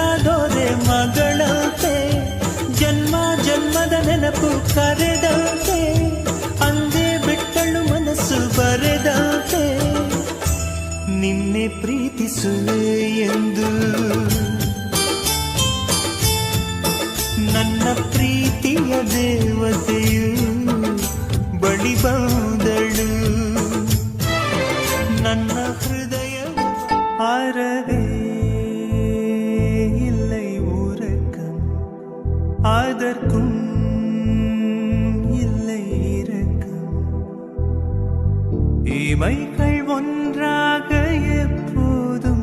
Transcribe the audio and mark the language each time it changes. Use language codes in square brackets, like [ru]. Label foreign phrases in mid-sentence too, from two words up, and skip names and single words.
[kn] ದೊರೆ ಮಗಳಂತೆ ಜನ್ಮ ಜನ್ಮದ ನೆನಪು ಕರೆದಂತೆ ಅಂದೇ ಬಿಟ್ಟಳು ಮನಸ್ಸು ಬರೆದಂತೆ ನಿನ್ನೆ ಪ್ರೀತಿಸುವೆ ಎಂದು ನನ್ನ ಪ್ರೀತಿಯ ದೇವತೆಯು ಬಳಿ ಬಂದಳು ನನ್ನ ಹೃದಯ [ta] ஆறவே இல்லை உறக்கம் அதற்கும் இல்லை இரக்கம் இமைகள் ஒன்றாக எப்போதும்